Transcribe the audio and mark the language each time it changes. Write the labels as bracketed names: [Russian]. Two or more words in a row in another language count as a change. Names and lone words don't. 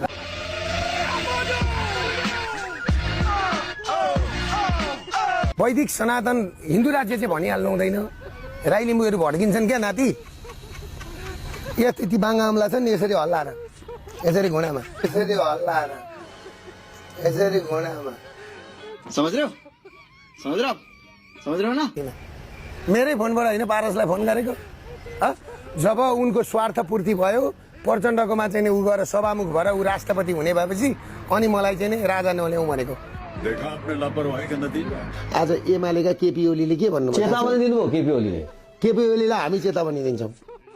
[Nepali] वैदिक सनातन हिन्दू राज्य चाहिँ भनिहाल्नु हुँदैन। राई लिम्बूहरू भड्किन्छन् क्या नाति? यति बाङ्गा अम्ला छ नि, यसरी हल्लाएर, यसरी घुँडामा, यसरी हल्लाएर, यसरी घुँडामा। [Hindi] समझ रहे हो ना? [Nepali] मेरै फोनबाट होइन, पारसलाई फोन गरेको। जब उनको स्वार्थ पूर्ति भयो, प्रचण्डकोमा चाहिँ ऊ गएर सभामुख भएर ऊ राष्ट्रपति हुने भएपछि अनि मलाई चाहिँ राजा नल्याउँ भनेको। [Hindi] देखा आपने लापरवाही का नतीजा। [Nepali] आज एमालेका केपी ओलीले के भन्नुभयो? चेतावनी दिनुभयो केपी ओलीले। केपी ओलीलाई हामी चेतावनी दिन्छौँ।